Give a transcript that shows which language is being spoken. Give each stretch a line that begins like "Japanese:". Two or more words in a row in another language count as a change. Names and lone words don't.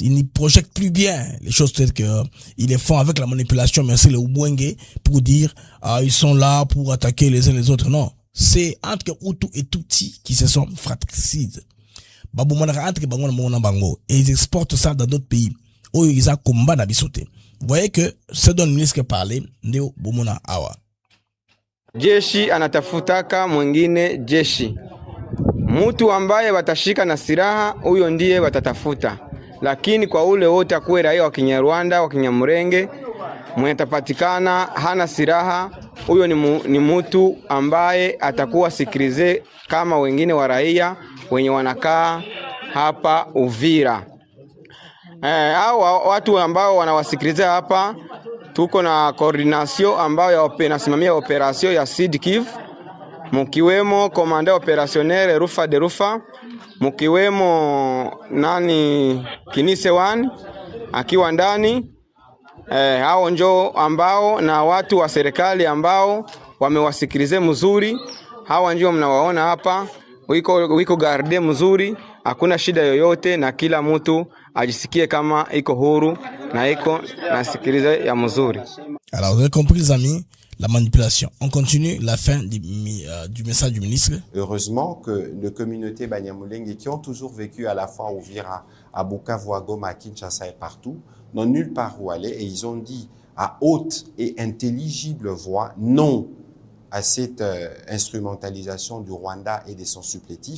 French: Ils n'y projettent plus bien les choses telles que ils les font avec la manipulation, mais c'est le Ubwenge pour dire ils sont là pour attaquer les uns les autres. Non, c'est entre Hutu et Tutsi qui se sont fratricides. Et ils exportent ça dans d'autres pays où ils ont combat
Lingala: na bisote.
French: Vous voyez que ce dont le ministre parlait,
Swahili: ndio bomona awa. Jeshi anatafutaka mwingine jeshi. Mtu ambaye watashika na silaha huyo ndiye watatafuta. Lakini kwa ule wote akuwe raia wa Kinyarwanda, wa Kinyamulenge, mwenye tapatikana hana silaha, huyo ni mtu ambaye atakuwa sikilize kama wengine wa raia wenye wanakaa hapa Uvira. Hao watu ambao wanawasikiliza hapa, tuko na coordination ambayo inasimamia operation ya Sud Kivu, mkiwemo
French: komanda opérationnel
Swahili: Rufa de Rufa, mkiwemo Kinise 1 akiwa ndani. Hao njoo ambao na watu wa serikali ambao wamewasikilize mzuri. Hao njoo mnawaona hapa, wiko garde mzuri, hakuna shida yoyote, na kila mtu ajisikie kama iko huru na iko nasikiliza ya mzuri.
French: Alors vous avez compris les amis, la manipulation. On continue la fin du message du ministre. Heureusement que les communautés Banyamulenge qui ont toujours vécu à la fois au Uvira, à Bukavu, à Goma, à Kinshasa et partout, n'ont nulle part où aller, et ils ont dit à haute et intelligible voix non à cette instrumentalisation du Rwanda et de son supplétif.